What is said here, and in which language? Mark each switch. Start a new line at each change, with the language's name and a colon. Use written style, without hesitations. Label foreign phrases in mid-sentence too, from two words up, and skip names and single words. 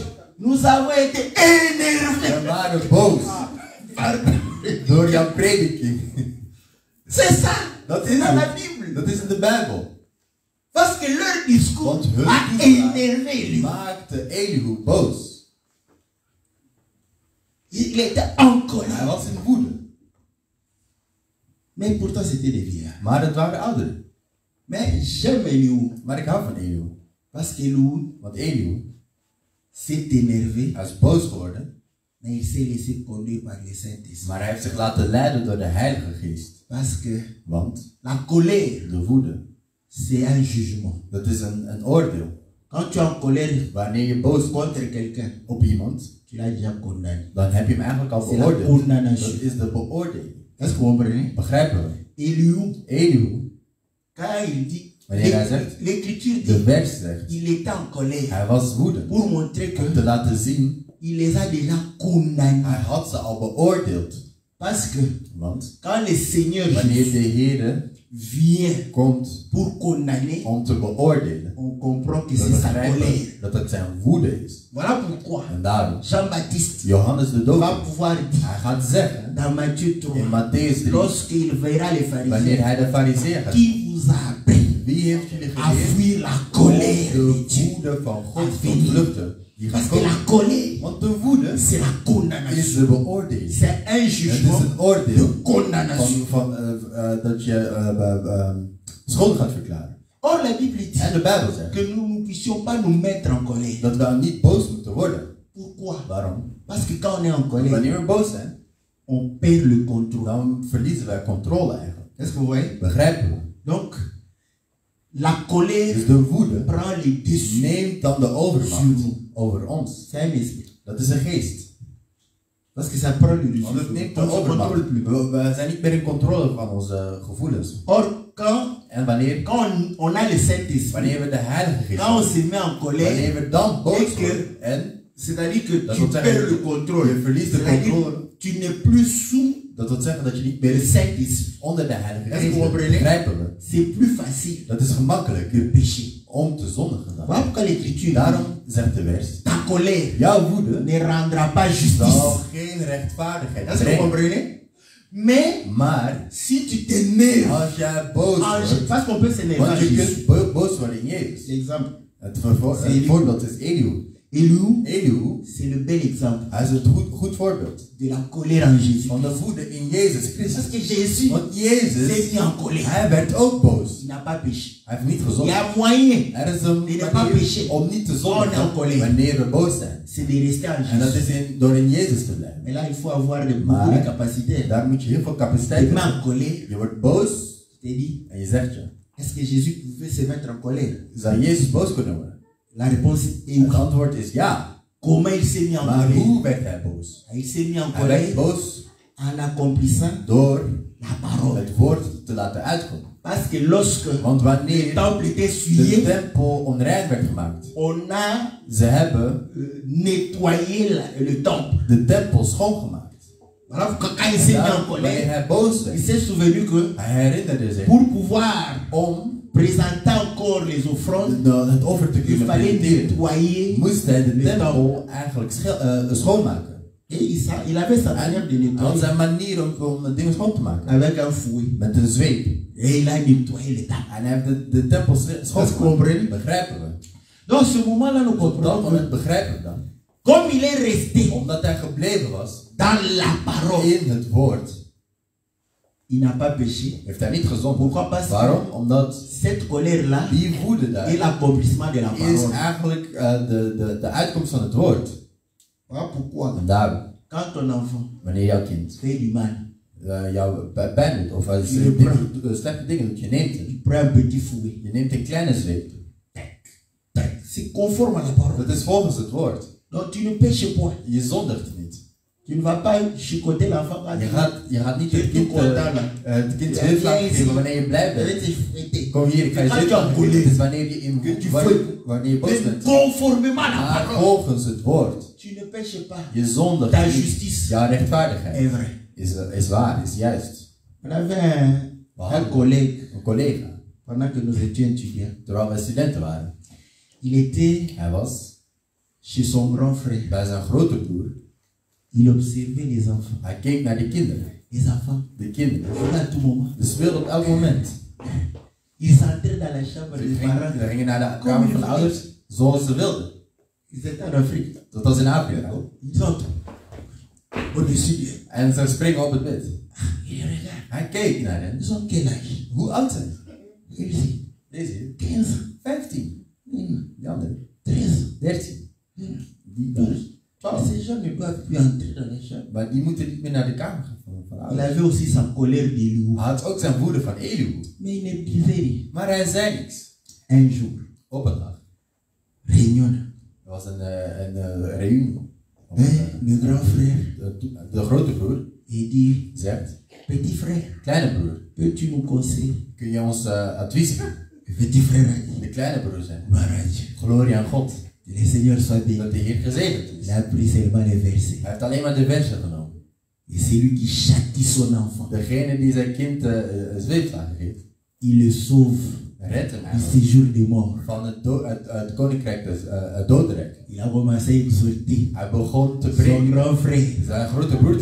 French: Nous avons été énervés.
Dutch: We waren boos door jouw prediking.
French: C'est ça.
Dutch: Dat is
French: dans la
Dutch: het.
French: Bible.
Dutch: Dat is in de Bijbel.
French: Parce que leur discours
Dutch: Want hun
French: a
Dutch: toespraak
French: énervé lui.
Dutch: maakte Elihu boos.
French: Il était en
Dutch: Hij
French: colère.
Dutch: was in woede.
French: Mais pourtant c'était des vieillards.
Dutch: Maar het waren ouderen.
French: Mais j'aime Eliou.
Dutch: Maar ik hou van Elihu.
French: Parce qu'Eliou
Dutch: Want Elihu,
French: s'est énervé.
Dutch: hij is boos geworden.
French: Mais il s'est laissé conduire par le Saint-Esprit.
Dutch: Maar hij heeft zich laten leiden door de Heilige Geest.
French: Parce que
Dutch: Want
French: la colère,
Dutch: de woede,
French: c'est un jugement.
Dutch: dat is een oordeel.
French: Quand tu es en colère
Dutch: Wanneer je boos wordt
French: contre quelqu'un,
Dutch: op iemand,
French: tu l'as déjà condamné.
Dutch: dan heb je hem eigenlijk al
French: C'est la
Dutch: beoordeeld.
French: condamnation.
Dutch: Dat is de beoordeling.
French: Est-ce que vous comprenez?
Dutch: Begrijpen we?
French: Eliou,
Dutch: Elihu,
French: quand il dit,
Dutch: wanneer hij zegt,
French: l'Écriture
Dutch: de
French: dit,
Dutch: vers zegt,
French: il était en colère
Dutch: hij was woedend.
French: pour montrer
Dutch: Om te
French: que
Dutch: laten zien,
French: il les a déjà condamnés.
Dutch: hij had ze al beoordeeld.
French: Parce que
Dutch: Want
French: quand le Seigneur
Dutch: wanneer
French: Jésus
Dutch: de Heer
French: vient
Dutch: komt
French: pour condamner,
Dutch: om te beoordelen,
French: on comprend que
Dutch: we
French: c'est sa
Dutch: begrijpen
French: colère.
Dutch: dat het zijn woede is.
French: Voilà pourquoi
Dutch: En daarom,
French: Jean-Baptiste
Dutch: Johannes de
French: va
Dutch: Doper,
French: pouvoir dire
Dutch: hij gaat zeggen,
French: dans Matthieu 3,
Dutch: in Matthäus 3,
French: lorsqu'il verra les
Dutch: wanneer
French: pharisiens,
Dutch: hij de fariseeën gaat,
French: qui vous a appris
Dutch: wie heeft jullie
French: à
Dutch: geleerd
French: fuir la
Dutch: om
French: colère de
Dutch: de
French: Dieu?
Dutch: woede van God te ontvluchten? Die gaat
French: Parce que la
Dutch: komen.
French: colère,
Dutch: Want de woede
French: c'est la
Dutch: is
French: condamnation.
Dutch: de beoordeling.
French: C'est un
Dutch: Het is
French: jugement
Dutch: een oordeel
French: de condamnation.
Dutch: dat je schuldig gaat verklaren.
French: Or, la Bible dit
Dutch: En de Bijbel zegt
French: que nous ne puissions pas nous mettre en colère.
Dutch: dat we niet boos moeten worden.
French: Pourquoi?
Dutch: Waarom?
French: Parce que quand on est en colère,
Dutch: Wanneer we boos zijn,
French: on perd le contrôle.
Dutch: dan verliezen wij controle eigenlijk.
French: Est-ce que vous voyez?
Dutch: Begrijpen we?
French: Donc, la colère
Dutch: Dus de woede
French: prend les dessus.
Dutch: neemt dan de overmacht over ons.
French: C'est un esprit.
Dutch: Dat is een geest.
French: Parce que ça prend le dessus.
Dutch: Want het neemt de
French: On ne se
Dutch: overmacht.
French: contrôle plus.
Dutch: We zijn niet meer in controle van onze gevoelens.
French: Or,
Dutch: En wanneer
French: on a le Saint-Esprit,
Dutch: we de Heilige Geest
French: quand on
Dutch: hebben,
French: se met en colère,
Dutch: wanneer we dan boos
French: et que-
Dutch: worden en
French: c'est-à-dire que
Dutch: Dat
French: tu
Dutch: wil zeggen,
French: perds le contrôle.
Dutch: je verliest de
French: C'est-à-dire
Dutch: controle.
French: tu n'es plus sous
Dutch: dat wil zeggen dat je niet
French: le
Dutch: meer
French: Saint-Esprit.
Dutch: onder de Heilige
French: Est-ce
Dutch: Geest
French: que vous
Dutch: bent.
French: comprenez?
Dutch: Begrijpen we?
French: C'est plus facile
Dutch: Dat is gemakkelijker
French: de pécher.
Dutch: om te zondigen dan.
French: Voilà pourquoi l'Écriture
Dutch: Daarom zegt de vers,
French: dit, ta colère
Dutch: jouw woede
French: ne rendra pas
Dutch: zal
French: justice.
Dutch: geen rechtvaardigheid
French: Est-ce que vous
Dutch: brengen.
French: comprenez? Mais
Dutch: Maar
French: si tu t'énerves,
Dutch: als jij boos wordt,
French: parce qu'on peut s'énerver
Dutch: want
French: en
Dutch: je
French: Jésus.
Dutch: kunt boos worden in Jezus.
French: L'exemple,
Dutch: Het Elihu. voorbeeld is Elihu.
French: Eliou,
Dutch: Elihu,
French: c'est le bel exemple
Dutch: hij is het goed voorbeeld
French: de la colère en Jésus.
Dutch: van de woede in Jezus
French: Parce
Dutch: Christus.
French: que Jésus
Dutch: Want
French: s'est
Dutch: Jezus,
French: mis en colère.
Dutch: hij werd ook boos.
French: Il n'a pas péché.
Dutch: Hij heeft niet
French: Il y
Dutch: gezondigd.
French: a moyen,
Dutch: Er is een
French: Il n'est pas
Dutch: manier
French: péché.
Dutch: om niet te
French: On est en
Dutch: zondigen
French: colère.
Dutch: wanneer we boos zijn.
French: c'est de rester en
Dutch: En dat
French: Jésus.
Dutch: is door in Jezus te blijven.
French: Mais là, il faut avoir beaucoup
Dutch: Maar
French: de capacité.
Dutch: daar moet je heel veel
French: Tu
Dutch: capaciteit
French: te mets en
Dutch: hebben.
French: colère,
Dutch: Je wordt boos
French: je te dis,
Dutch: en je zegt je,
French: est-ce que Jésus pouvait se mettre en colère?
Dutch: zou Jezus boos kunnen worden?
French: La réponse est
Dutch: Het
French: oui.
Dutch: antwoord is ja.
French: Comment il s'est mis en
Dutch: Maar
French: colère?
Dutch: hoe werd hij boos?
French: Il s'est mis en
Dutch: Hij werd
French: colère
Dutch: boos
French: en accomplissant
Dutch: door
French: la parole.
Dutch: het woord te laten uitkomen.
French: Parce que lorsque
Dutch: Want
French: le
Dutch: wanneer
French: temple était
Dutch: de
French: souillé,
Dutch: tempel onrein werd gemaakt,
French: on a
Dutch: ze hebben
French: nettoyé le temple.
Dutch: de tempel schoongemaakt.
French: Voilà pourquoi quand il s'est
Dutch: En
French: mis
Dutch: en dan, wanneer
French: colère,
Dutch: hij boos
French: il
Dutch: werd,
French: s'est souvenu que
Dutch: hij herinnerde zich
French: pour pouvoir
Dutch: om
French: présenter encore les offrandes,
Dutch: het offer te
French: il
Dutch: kunnen
French: fallait
Dutch: presenteren,
French: nettoyer.
Dutch: moest hij de
French: Le
Dutch: tempel eigenlijk schoonmaken.
French: Et il avait sa manière de
Dutch: Hij had
French: nettoyer
Dutch: zijn manier om de dingen schoon te maken.
French: avec un fouet.
Dutch: Met een zweep.
French: Et il a nettoyé le temple.
Dutch: En hij heeft de tempel schoon
French: Est-ce que vous comprenez?
Dutch: gemaakt. Begrijpen we?
French: Donc, ce moment-là, nous
Dutch: Op dat
French: comprenons que
Dutch: moment begrijpen we dan.
French: comme il est resté
Dutch: Omdat hij gebleven was
French: dans la parole,
Dutch: in het woord,
French: il n'a pas péché.
Dutch: heeft hij niet gezond.
French: Pourquoi? Parce que
Dutch: Waarom? Omdat
French: cette colère-là
Dutch: die woede
French: est
Dutch: daar
French: l'accomplissement de la
Dutch: is
French: parole.
Dutch: eigenlijk de uitkomst van het woord.
French: Voilà pourquoi,
Dutch: En daarom,
French: quand ton enfant
Dutch: wanneer jouw kind
French: fait du mal,
Dutch: jou pijn doet of als Je slechte dingen doet, je neemt het.
French: tu prends un petit fouet.
Dutch: Je neemt een kleine zweep. Tac.
French: C'est conforme à la parole.
Dutch: Dat is volgens het woord.
French: Donc tu ne pêches point.
Dutch: Je zondigt niet.
French: Tu ne vas pas chicoter l'enfant quand
Dutch: Je gaat niet het kind Ja, heel vaak ja, geven wanneer je blij
French: tu
Dutch: bent. Kom hier, ik ga je zitten. Het is wanneer je boos bent.
French: Conformément à la
Dutch: Maar
French: parole.
Dutch: volgens het woord.
French: Tu ne pêches pas.
Dutch: Je zondigt
French: Ta
Dutch: niet.
French: justice
Dutch: Jouw rechtvaardigheid
French: est vrai.
Dutch: is waar, is juist.
French: On avait un collègue
Dutch: Een collega,
French: pendant que nous étions étudiants.
Dutch: terwijl wij studenten waren. Hij was
French: chez son grand frère.
Dutch: bij zijn grote broer.
French: Il observait les enfants.
Dutch: Hij keek naar de kinderen.
French: Les enfants.
Dutch: De kinderen.
French: À tout moment.
Dutch: Ze speelden op elk moment.
French: Ils entraient dans la chambre des parents.
Dutch: Ze gingen naar de kamer van de ouders zoals ze wilden.
French: Ils étaient en Afrique.
Dutch: Dat was in Afrika.
French: Ils entrent. Au-dessus d'eux.
Dutch: En ze springen op het bed.
French: Il regarde.
Dutch: Hij keek naar hen.
French: Ils ont quel âge?
Dutch: Hoe oud zijn ze?
French: Il dit
Dutch: Deze hier.
French: 15.
Dutch: 15. Die andere.
French: 13.
Dutch: 13. Die
French: 12.
Dutch: 12.
French: Ces gens ne doivent plus entrer dans les chambres.
Dutch: Maar die moeten niet meer naar de kamer gaan van de
French: Il
Dutch: ouders.
French: avait aussi sa colère d'Éliou.
Dutch: Hij had ook zijn woede van Elihu.
French: Mais il ne disait rien.
Dutch: Maar hij zei niks.
French: Un jour,
Dutch: Op een dag.
French: réunion.
Dutch: Er was een reunie.
French: Le grand frère,
Dutch: De grote broer
French: il dit,
Dutch: zegt,
French: petit frère,
Dutch: kleine broer,
French: peux-tu nous conseiller?
Dutch: kun je ons advies geven?
French: Le petit frère a dit,
Dutch: De kleine broer zei,
French: gloire à Dieu.
Dutch: glorie aan God.
French: Que le Seigneur soit béni.
Dutch: Dat de Heer gezegend is.
French: Il a pris seulement les versets.
Dutch: Hij heeft alleen maar de versen genomen.
French: Et c'est lui qui châtie son enfant.
Dutch: Degene die zijn kind zweepslagen geeft,
French: Il le sauve
Dutch: redt hem
French: du
Dutch: eigenlijk
French: séjour des morts.
Dutch: van het koninkrijk des dodenrijk.
French: Il a commencé à exhorter
Dutch: Hij begon te
French: son
Dutch: preken,
French: grand frère
Dutch: zijn grote broer te